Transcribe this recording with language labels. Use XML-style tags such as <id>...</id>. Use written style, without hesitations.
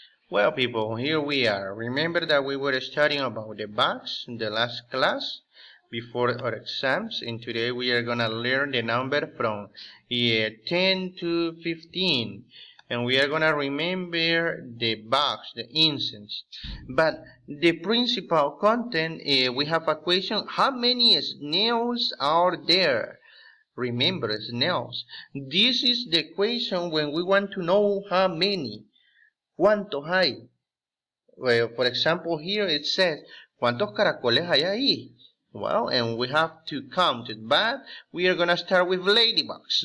<en>Well, people, here we are. Remember that we were studying about the bugs in the last class before our exams, and today we are gonna learn the number from 10 to 15, and we are gonna remember the bugs, the incense. But the principal content, we have a question: how many snails are there? Remember, snails. This is the question when we want to know how many.</en> <es>¿Cuántos hay?</es> <en>Well, for example, here it says,</en> <es>¿cuántos caracoles hay ahí?</es> <en>Well, and we have to count it, but we are going to start with ladybugs.</en>